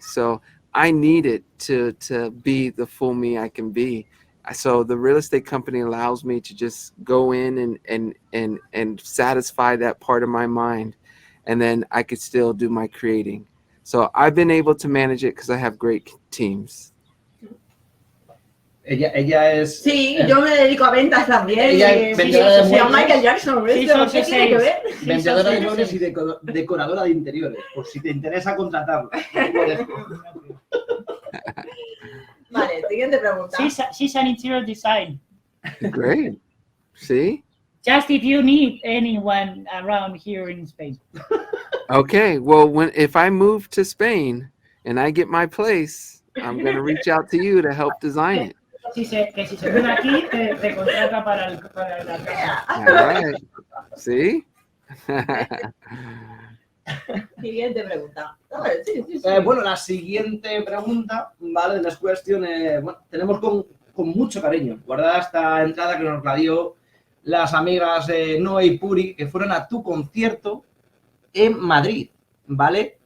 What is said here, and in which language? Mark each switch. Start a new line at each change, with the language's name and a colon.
English: So I needed to be the full me I can be. So the real estate company allows me to just go in and satisfy that part of my mind, and then I could still do my creating. So I've been able to manage it because I have great teams.
Spanish: Ella es... Sí, yo me dedico a ventas también. Ella es vendedora de Se llama muebles. Michael Jackson. ¿Qué tiene que ver? Vendedora de muebles y decoradora de interiores, por si te interesa contratarlo. Vale, siguiente pregunta.
English: She's an interior design. Great. See? Just if you need anyone around here in Spain. Okay. Well, if I move to Spain and I get my place, I'm going to reach out to you to help design it.
Spanish: Que si se queda aquí, te contrata para la casa.
English: All right. See?
Spanish: Siguiente pregunta. A ver, sí. Bueno, la siguiente pregunta, ¿vale? Es cuestión, bueno, tenemos con mucho cariño guardada esta entrada que nos la dio las amigas Noe y Puri, que fueron a tu concierto en Madrid, ¿vale?